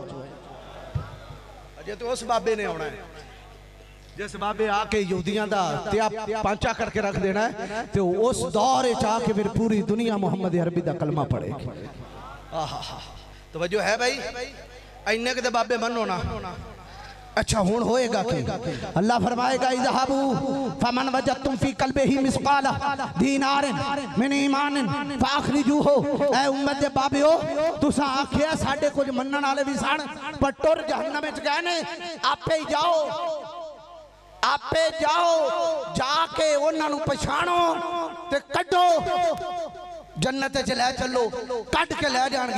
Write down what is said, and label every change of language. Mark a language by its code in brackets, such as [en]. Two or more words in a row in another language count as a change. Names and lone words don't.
[pa] اجے تو اس بابے نے آنا ہے جس بابے آکے یہودیاں دا تیا پانچا کرکے رکھ دینا ہے، تو اس دور چ آکے فیر پوری دنیا محمد عربی دا کلمہ پڑھے گی. آہا تو وجہ ہے بھائی، اینے کے بابے منو نہ. اچھا ہن ہوئے گا کہ اللہ فرمائے گا [ar] اذهبوا فمن وجدتم في قلبه مثقال دينار من إيمان فأخرجوه. [pa] اے امت دے بابیو، تساں آکھیا ساڈے کجھ منن والے بھی سن پر ٹر جہنم وچ گئے نے، آپے ہی جاؤ، آپے جاؤ، جاکے انہاں نوں پچھانو تے کڈھو، جنت چ لے چلو، کٹ کے لے جانگے.